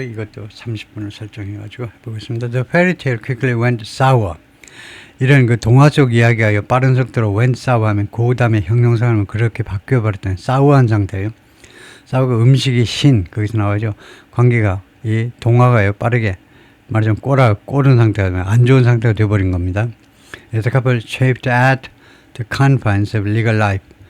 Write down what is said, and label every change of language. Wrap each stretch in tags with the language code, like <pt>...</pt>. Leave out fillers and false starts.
<ko>이것도 30분을 설정해가지고 해보겠습니다.</ko> <en>The fairy tale quickly went sour.</en> <ko>이런 그 동화 속 이야기가 빠른 속도로</ko> <en>went sour</en> <ko>하면 그 다음에 형용사하면 그렇게 바뀌어버렸다는 sour한 상태예요. sour가 음식이 신, 거기서 나와죠. 관계가, 이 동화가요, 빠르게 말하자면 꼬른 상태가, 안 좋은 상태가 되어버린 겁니다.</ko> <en>The couple chafed at the confines of legal life.</en>